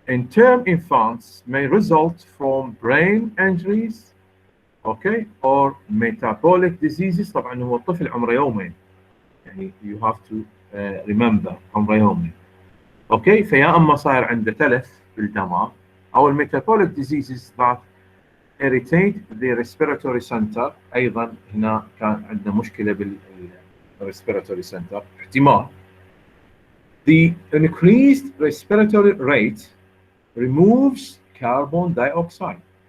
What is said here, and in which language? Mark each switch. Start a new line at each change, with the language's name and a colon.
English: Term infants may result from brain injuries, okay, or metabolic diseases.
Arabic: طبعا هو الطفل عمره يومين، يعني
English: you have to remember
Arabic: عمره يومين، اوكي. فيا اما صاير عنده تلف بالدماغ، او الميتابوليك
English: diseases that irritate the respiratory center.
Arabic: ايضا هنا كان عندنا مشكله بالريسبيراتوري سنتر احتمال.
English: The increased respiratory rate removes carbon dioxide.